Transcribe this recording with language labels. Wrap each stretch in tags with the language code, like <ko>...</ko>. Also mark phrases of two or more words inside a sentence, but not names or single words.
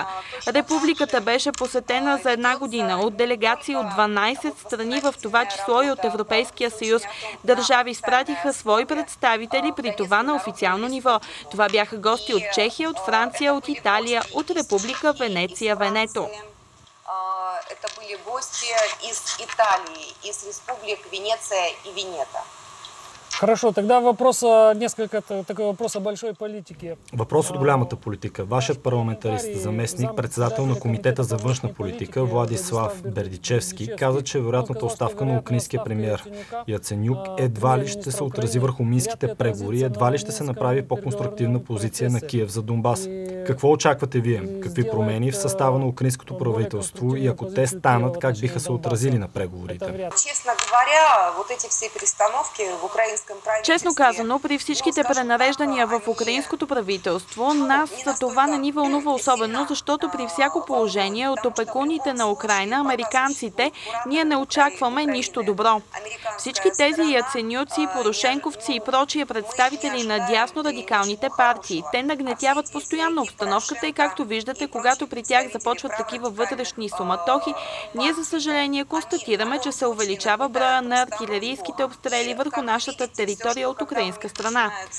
<bg>Републиката беше посетена за една година от делегации от 12 страни, в това число и от Европейския съюз. Държави изпратиха свои представители, при това на официално ниво. Това бяха гости от Чехия, от Франция, от Италия, от Република Венеция, Венето.</bg> <ru>Это были гости из Италии, из республик Венеция и Венето. Хорошо, тогда такой вопрос о большой политике.</ru> <bg>Въпрос от голямата политика. Вашият парламентарист, заместник, председател на Комитета за външна политика Владислав Бердичевски каза, че вероятната оставка на украинския премиер Яценюк едва ли ще се отрази върху минските преговори, едва ли ще се направи по-конструктивна позиция на Киев за Донбас. Какво очаквате вие? Какви промени в състава на украинското правителство и ако те станат, как биха се отразили на преговорите?</bg> <ru>Честно говоря, вот эти все перестановки в украинском.</ru> <bg>Честно казано, при всичките пренареждания в украинското правителство, нас това не ни вълнува особено, защото при всяко положение от опекуните на Украйна, американците, ние не очакваме нищо добро. Всички тези яценюци, порошенковци и прочие представители на дясно радикалните партии, те нагнетяват постоянно обстановката и както виждате, когато при тях започват такива вътрешни суматохи, ние за съжаление констатираме, че се увеличава броя на артилерийските обстрели върху нашата територия от украинска страна.</bg>